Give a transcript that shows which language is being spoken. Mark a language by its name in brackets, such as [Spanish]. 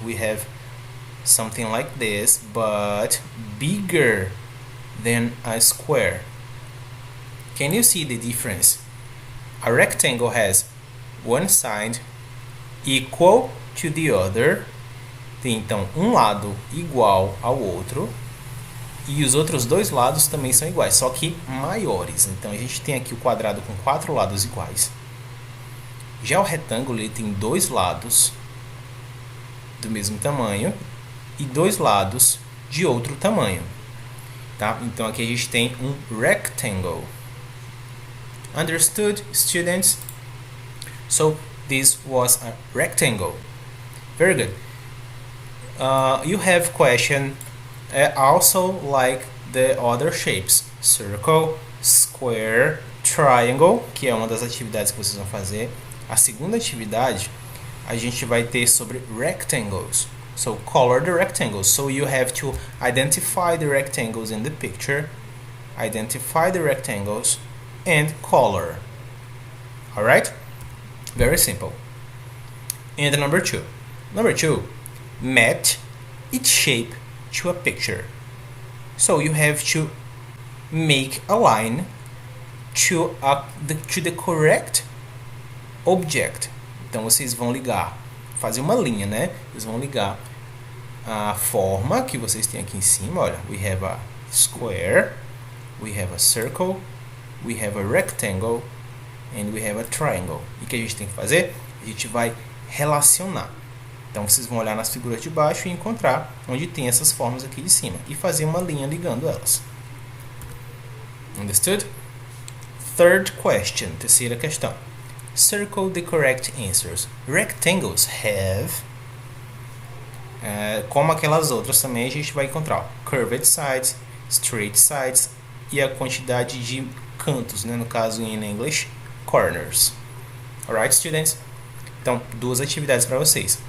[English] We have something like this, but bigger than a square. Can you see the difference? A rectangle has one side equal to the other. [Portuguese] Tem então um lado igual ao outro e os outros dois lados também são iguais, só que maiores. Então a gente tem aqui o quadrado com 4 lados iguais. Já o retângulo ele tem 2 lados do mesmo tamanho e 2 lados de outro tamanho, tá? Então aqui a gente tem um rectangle. [English] Understood, students? So this was a rectangle. Very good. You have question also like the other shapes: circle, square, triangle, [Portuguese] que é uma das atividades que vocês vão fazer. A segunda atividade a gente vai ter sobre rectangles. [English] So color the rectangles. So you have to identify the rectangles in the picture, identify the rectangles and color. All right? Very simple. And number 2. Number 2, match each shape to a picture. So you have to make a line to the correct object. [Portuguese] Então vocês vão ligar, fazer uma linha, né? Vocês vão ligar a forma que vocês têm aqui em cima. Olha, [English] we have a square we have a circle, we have a rectangle, and we have a triangle. [Portuguese] E o que a gente tem que fazer? A gente vai relacionar. Então vocês vão olhar nas figuras de baixo e encontrar onde tem essas formas aqui de cima e fazer uma linha ligando elas. [English] Understood? Third question, [Portuguese] terceira questão. [English] Circle the correct answers. Rectangles have, [Portuguese] como aquelas outras também, a gente vai encontrar [English] curved sides, straight sides [Portuguese] e a quantidade de cantos, né? No caso em English, corners. [English] Alright, students? [Portuguese] Então, duas atividades para vocês.